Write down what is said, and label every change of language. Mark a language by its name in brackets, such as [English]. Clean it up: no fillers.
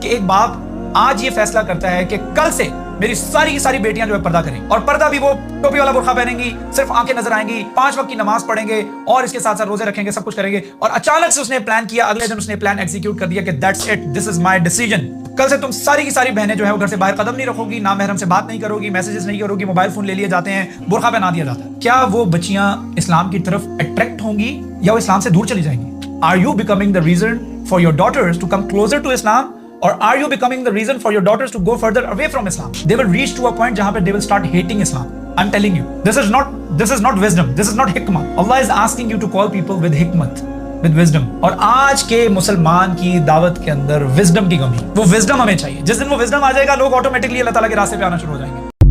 [Urdu] کہ ایک باپ آج یہ فیصلہ کرتا ہے کہ کل سے میری ساری کی ساری بیٹیاں جو ہے پردہ کریں, اور پردہ بھی وہ ٹوپی والا برقع پہنیں گی, صرف آنکھیں نظر آئیں گی, 5 وقت کی نماز پڑھیں گے, اور اس کے ساتھ ساتھ روزے رکھیں گے, سب کچھ کریں گے. اور اچانک سے اس نے پلان کیا, اگلے دن اس نے پلان ایگزیکیوٹ کر دیا کہ [English] That's it, this is my decision. [Urdu] کل سے تم ساری کی ساری بہنیں جو ہے وہ گھر سے باہر قدم نہیں رکھو گی, نہ محرم سے بات نہیں کرو گی, میسیجز نہیں کرو گی, موبائل فون لے لیے جاتے ہیں, برقع پہنا دیا جاتا ہے. کیا وہ بچیاں اسلام کی طرف اٹریکٹ ہوں گی یا وہ اسلام سے دور چلی جائیں گی؟ [English] Are you becoming the reason for your daughters to come closer to Islam, or are you becoming the reason for your daughters to go further away from Islam? They will reach to a point [Urdu] jahan pe [English] they will start hating Islam. I'm telling you, this is not wisdom, this is not hikmah. Allah is asking you to call people with hikmat, with wisdom. [Urdu] اور آج کے مسلمان کی دعوت کے اندر wisdom کی کمی, وہ وزڈم ہمیں چاہیے. جس دن وہ وزڈم آ جائے گا, لوگ آٹومیٹکلی اللہ تعالیٰ کے راستے پہ آنا شروع ہو جائیں گے.